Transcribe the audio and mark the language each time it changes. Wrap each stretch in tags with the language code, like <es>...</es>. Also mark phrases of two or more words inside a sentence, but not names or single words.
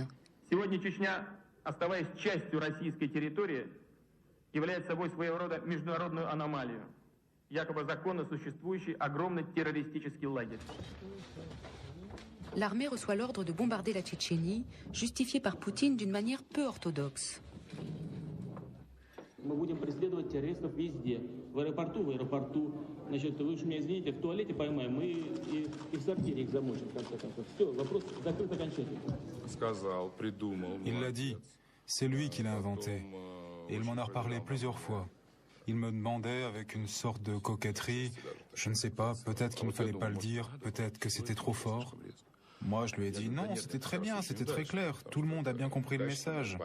<ru>Сегодня Чечня, оставаясь частью российской территории, является собой своего рода международную аномалию, якобы законно существующий огромный террористический лагерь.</ru> <fr>L'armée reçoit l'ordre de bombarder la Tchétchénie, justifié par Poutine d'une manière peu orthodoxe.</fr> <ru>Мы будем преследовать террористов везде. В аэропорту. Значит, вы уж меня извините, в туалете поймаем и в сортире их замочим, в конце концов. Все, вопрос закрыт окончательно. Сказал, придумал.</ru> <fr>Il l'a dit. C'est lui qui l'a inventé. Et il m'en a reparlé plusieurs fois. Il me demandait avec une sorte de coquetterie, je ne sais pas, peut-être qu'il ne fallait pas le dire, peut-être que c'était trop fort. Moi, je lui ai dit non, c'était très bien, c'était très clair, tout le monde a bien compris le message.</fr>